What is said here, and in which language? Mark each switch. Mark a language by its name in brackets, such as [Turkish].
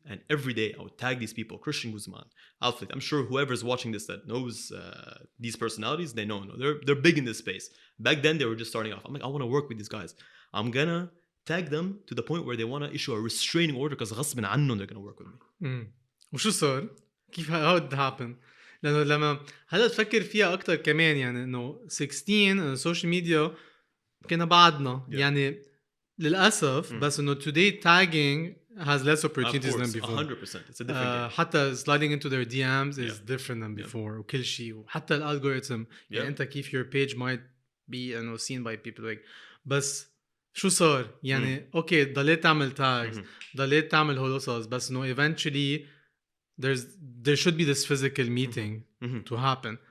[English] And every day I would tag these people, Christian Guzman, Alphalete. I'm sure whoever's watching this that knows these personalities, they know. They're big in this space. Back then, they were just starting off. I'm like, I want to work with these guys. I'm going to tag them to the point where they want to issue a restraining order because [Arabic] غصب عنهم [English] they're going to work with me. [Arabic] وشو صار؟ كيف [English] how it happened؟ [Arabic] لأنه لما هلا تفكر فيها أكتر كمان يعني إنه 16 السوشيال ميديا كنا بعدنا يعني للأسف بس إنه [English] today tagging has less opportunities than before. 100%. It's a different game. حتى sliding into their DMs is different than before [Arabic] وكل شيء وحتى الالجوريثم يعني أنت كيف [English] your page might be you know seen by people like [Arabic] بس شو صار يعني أوكي ضليت تعمل [English] tags [Arabic] ضليت تعمل هول قصص بس إنه [English] eventually there should be this physical meeting to happen.